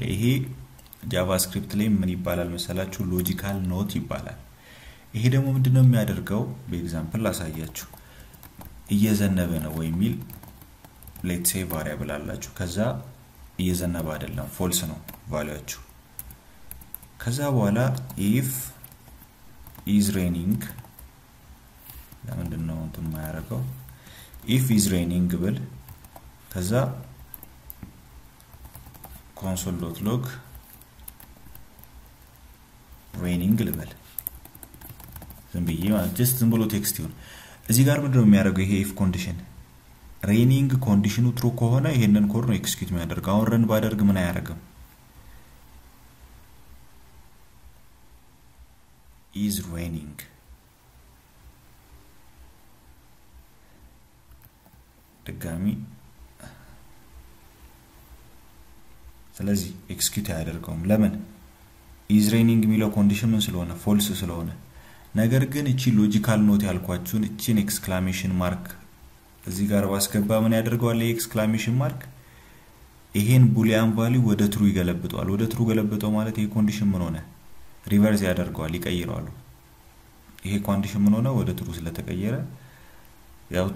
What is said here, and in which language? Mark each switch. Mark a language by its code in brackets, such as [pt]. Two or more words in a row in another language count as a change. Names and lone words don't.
[am] ይሄ ጃቫስክሪፕት ላይ ምን ይባላል መሰላችሁ [en] logical not [am] ይባላል ይሄ ደግሞ ምንድነው የሚያደርገው በኤግዛምፕል ላሳያችሁ እየዘነበ ነው ወይ ሚል [en] let's say variable [am] አላችሁ ከዛ እየዘነበ አይደለም ፎልስ ነው ቫልዩአችሁ ከዛ በኋላ [en] if is raining [am] ለምንድነው እንትን ማያረጋው [en] if is raining [am] ብል ከዛ [en] console.log raining [am] ልበል ዝም ብዬ ማለት just ዝም ብሎ ቴክስት ይሁን እዚህ ጋር ምንድነው የሚያደርገው ይሄ [en] if condition raining [am] ኮንዲሽኑ true ከሆነ ይሄንን ኮድ ነው ኤክስኪዩት የሚያደርገው አሁን ረን ባደርግ ምን አያደርግም [en] is raining [am] ድጋሚ ስለዚህ ኤክስኪዩት ያደርገውም ለምን [en] is raining [am] የሚለው ኮንዲሽን ምን ስለሆነ ፎልስ ስለሆነ ነገር ግን እቺ ሎጂካል ኖት ያልኳችሁን እቺን [en] exclamation mark [am] እዚህ ጋር ባስገባ ምን ያደርገዋል [en] exclamation mark [am] ይሄን [en] boolean value [am] ወደ ትሩ ይገለብጣል ወደ ትሩ ገለብጠው ማለት ይሄ ኮንዲሽን ምን ሆነ ሪቨርስ ያደርገዋል ይቀይራሉ ይሄ ኮንዲሽን ምን ሆነ ወደ ትሩ ስለተቀየረ ያው ትሩ